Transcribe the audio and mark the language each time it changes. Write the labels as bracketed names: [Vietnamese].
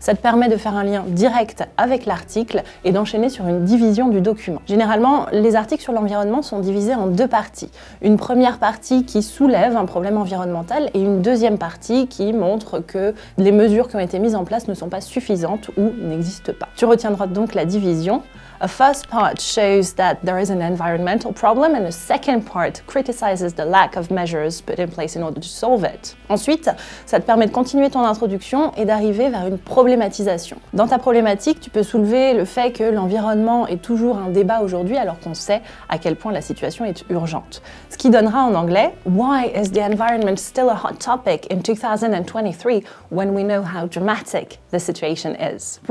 [French] Ça te permet de faire un lien direct avec l'article et d'enchaîner sur une division du document. Généralement, les articles sur l'environnement sont divisés en 2 parties. Une première partie qui soulève un problème environnemental et une deuxième partie qui montre que les mesures qui ont été mises en place ne sont pas suffisantes ou n'existe pas. Tu retiendras donc la division. [English] A first part shows that there is an environmental problem and a second part criticizes the lack of measures put in place in order to solve it. [French] Ensuite, ça te permet de continuer ton introduction et d'arriver vers une problématisation. Dans ta problématique, tu peux soulever le fait que l'environnement est toujours un débat aujourd'hui alors qu'on sait à quel point la situation est urgente. Ce qui donnera en anglais [English] « Why is the environment still a hot topic in 2023 when we know how dramatic the situation is ?»